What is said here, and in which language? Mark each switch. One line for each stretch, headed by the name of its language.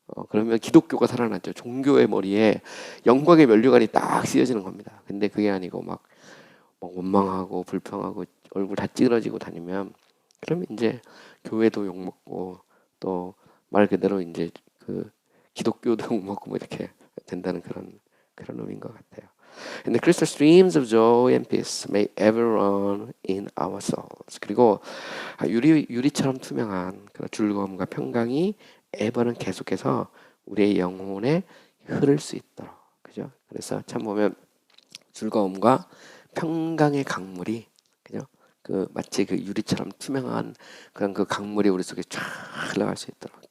Korean: 그러면 기독교가 살아났죠. 종교의 머리에 영광의 면류관이 딱 씌워지는 겁니다. 근데 그게 아니고 막 원망하고 불평하고 얼굴 다 찌그러지고 다니면 그러면 이제 교회도 욕먹고 또 말 그대로 이제 그 기독교도 욕먹고 뭐 이렇게 된다는 그런 의미인 것 같아요.
English: And the crystal streams of joy and peace may ever run in our souls.
Korean: 그리고 유리처럼 투명한 그런 즐거움과 평강이 ever는 계속해서 우리의 영혼에 흐를 수 있도록, 그죠? 그래서 참 보면 즐거움과 평강의 강물이, 그죠? 마치 그 유리처럼 투명한 그런 그 강물이 우리 속에 쫙 흘러갈 수 있도록.